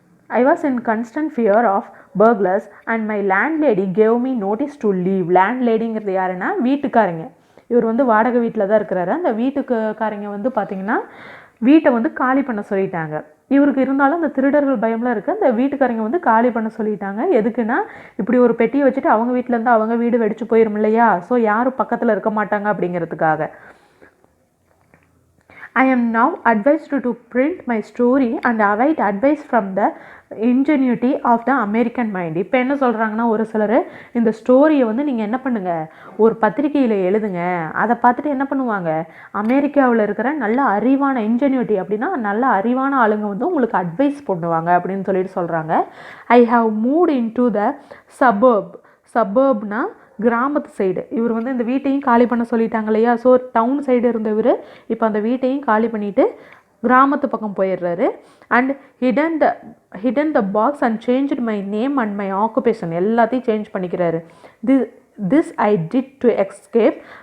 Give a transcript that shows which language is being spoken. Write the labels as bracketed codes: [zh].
[en] I was in constant fear of burglars and my landlady gave me notice to leave. [ta] landladyங்கிறது யாருன்னா வீட்டுக்காரங்க. இவர் வந்து வாடகை வீட்டில் தான் இருக்கிறாரு. அந்த வீட்டுக்காரங்க வந்து பார்த்திங்கன்னா வீட்டை வந்து காலி பண்ண சொல்லிட்டாங்க. இவருக்கு இருந்தாலும் அந்த திருடர்கள் பயம்லாம் இருக்குது. அந்த வீட்டுக்காரங்க வந்து காலி பண்ண சொல்லிட்டாங்க. எதுக்குன்னா, இப்படி ஒரு பெட்டியை வச்சுட்டு அவங்க வீட்டிலேருந்து அவங்க வீடு வெடிச்சு போயிடும் இல்லையா, ஸோ யாரும் பக்கத்தில் இருக்க மாட்டாங்க அப்படிங்கிறதுக்காக. [en] I am now advised to print my story and await advice from the ingenuity of the American mind. [ta] இப்போ என்ன சொல்கிறாங்கன்னா, ஒரு சிலர் இந்த ஸ்டோரியை வந்து நீங்கள் என்ன பண்ணுங்கள், ஒரு பத்திரிகையில் எழுதுங்க, அதை பார்த்துட்டு என்ன பண்ணுவாங்க, அமெரிக்காவில் இருக்கிற நல்ல அறிவான இன்ஜென்யூட்டி அப்படின்னா நல்ல அறிவான ஆளுங்க வந்து உங்களுக்கு அட்வைஸ் பண்ணுவாங்க அப்படின்னு சொல்லிட்டு சொல்கிறாங்க. [en] I have moved in to the சபர்ப்னா [ta] கிராமத்து சைடு. இவர் வந்து இந்த வீட்டையும் காலி பண்ண சொல்லிட்டாங்க இல்லையா, ஸோ டவுன் சைடு இருந்தவர் இப்போ அந்த வீட்டையும் காலி பண்ணிவிட்டு கிராமத்து பக்கம் போயிடுறாரு. [en] And hidden the box and changed my name and my occupation. [ta] எல்லாத்தையும் சேஞ்ச் பண்ணிக்கிறாரு. [en] This I did to escape